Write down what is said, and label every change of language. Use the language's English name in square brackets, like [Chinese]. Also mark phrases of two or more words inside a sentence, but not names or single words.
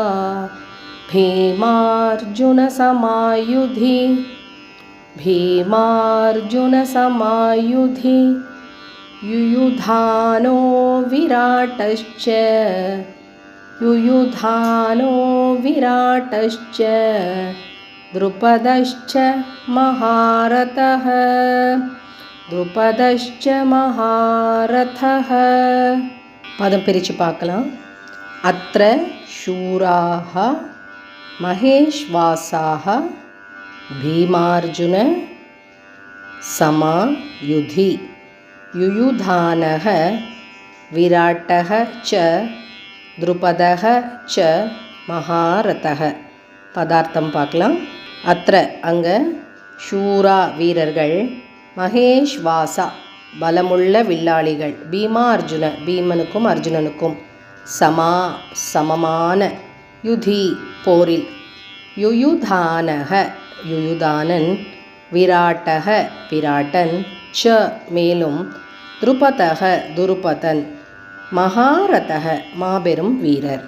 [Sanskrit] भीमार्जुनसमायुधि युयुधानो विराटश्च द्रुपदश्च महारथः. [Tamil] பதம் பிரித்து பார்க்கலாம். [Sanskrit] அத்ர शूराः महेश्वासाः भीमार्जुन समायुधि युयुधानः विराटः च द्रुपदः च महारथः. [Tamil] பதார்த்தம் பார்க்கலாம். [Sanskrit] अत्र अङ्ग शूराः [Tamil] வீரர்கள், மகேஷ்வாசா பலமுள்ள வில்லாளிகள், [Sanskrit] भीमा अर्जुन [Tamil] பீமனுக்கும் அர்ஜுனனுக்கும், சமமான யுதி போரில், யுயுதானக யுயுதானன், விராட்டக விராட்டன், ச மேலும், துருபதக துருபதன், மகாரதக மாபெரும் வீரர்.